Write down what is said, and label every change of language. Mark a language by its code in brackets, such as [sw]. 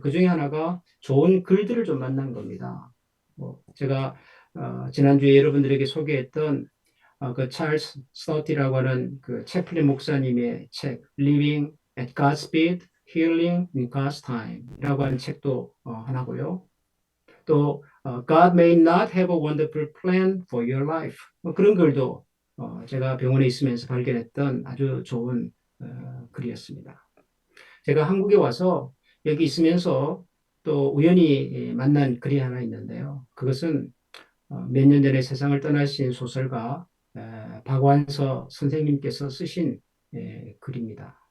[ko] 그 중에 하나가 좋은 글들을 좀 만난 겁니다. 제가 지난주에 여러분들에게 소개했던 그 찰스 스터티라고 하는 그 채플린 목사님의 책 Living at God's Speed, Healing in God's Time이라고 하는 책도 하나고요. [en] 또 God may not have a wonderful plan for your life. [ko] 그런 글도 제가 병원에 있으면서 발견했던 아주 좋은 글이었습니다. 제가 한국에 와서 여기 있으면서 또 우연히 만난 글이 하나 있는데요. 그것은 몇 년 전에 세상을 떠나신 소설가 박완서 선생님께서 쓰신 글입니다.